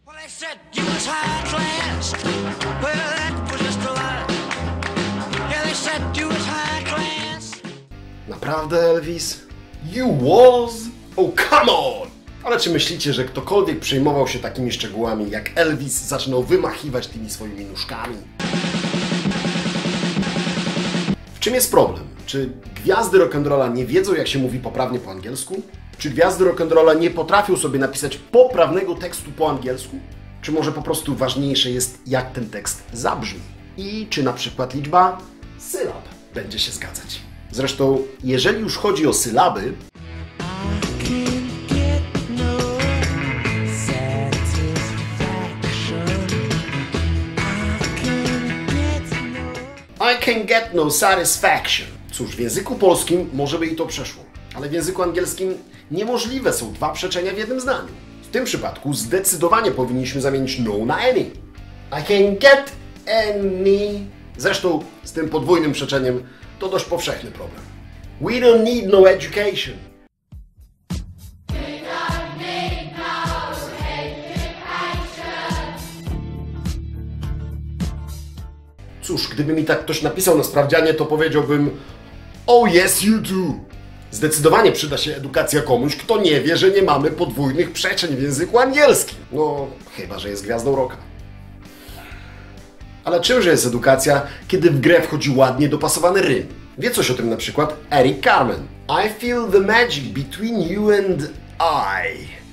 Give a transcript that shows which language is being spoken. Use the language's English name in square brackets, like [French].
[English] Well, they said you was high class, well, that was just a lie. Yeah, they said you was high class. [Polish] Naprawdę, [English] Elvis? You was? Oh, come on! [Polish] Ale czy myślicie, że ktokolwiek przejmował się takimi szczegółami, jak Elvis zaczynał wymachiwać tymi swoimi nóżkami? W czym jest problem? Czy gwiazdy rock'n'rolla nie wiedzą, jak się mówi poprawnie po angielsku? Czy gwiazdy rock'n'rolla nie potrafią sobie napisać poprawnego tekstu po angielsku? Czy może po prostu ważniejsze jest, jak ten tekst zabrzmi? I czy na przykład liczba sylab będzie się zgadzać? Zresztą, jeżeli już chodzi o sylaby, [English] I can get no satisfaction. [Polish] Cóż, w języku polskim może by i to przeszło, ale w języku angielskim niemożliwe są dwa przeczenia w jednym zdaniu. W tym przypadku zdecydowanie powinniśmy zamienić no na any. [English] I can get any. [Polish] Zresztą z tym podwójnym przeczeniem to dość powszechny problem. [English] We don't need no education. [Polish] Cóż, gdyby mi tak ktoś napisał na sprawdzianie, to powiedziałbym [English] oh yes you do. [Polish] Zdecydowanie przyda się edukacja komuś, kto nie wie, że nie mamy podwójnych przeczeń w języku angielskim. No, chyba że jest gwiazdą rocka. Ale czymże jest edukacja, kiedy w grę wchodzi ładnie dopasowany rym? Wie coś o tym na przykład Eric Carmen. [English] I feel the magic between you and I.